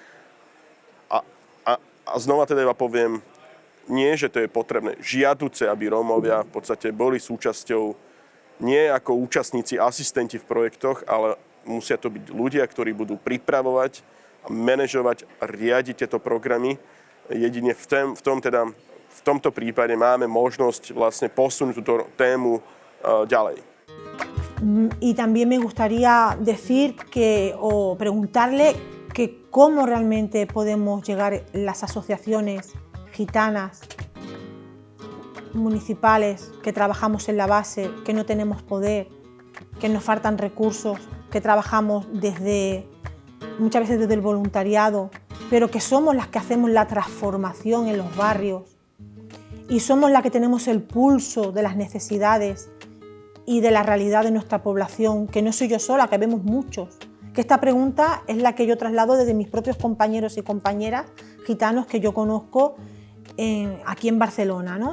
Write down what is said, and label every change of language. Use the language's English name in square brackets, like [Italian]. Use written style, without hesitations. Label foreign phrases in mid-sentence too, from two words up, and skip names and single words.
[Slovak] A znova teda iba poviem, nie, že to je potrebné, žiaduce, aby Rómovia v podstate boli súčasťou nie ako účastníci, asistenti v projektoch, ale musia to byť ľudia, ktorí budú pripravovať a manažovať a riadiť tieto programy. Jedine v tomto prípade máme možnosť vlastne posunúť túto tému ďalej. [Spanish] Y también me gustaría decir o preguntarle que cómo realmente podemos llegar las asociaciones gitanas, municipales, que trabajamos en la base, que no tenemos poder, que nos faltan recursos, que trabajamos muchas veces desde el voluntariado, pero que somos las que hacemos la transformación en los barrios y somos las que tenemos el pulso de las necesidades y de la realidad de nuestra población, que no soy yo sola, que vemos muchos, Que esta pregunta es la que yo traslado desde mis propios compañeros y compañeras gitanos que yo conozco aquí en Barcelona, ¿no?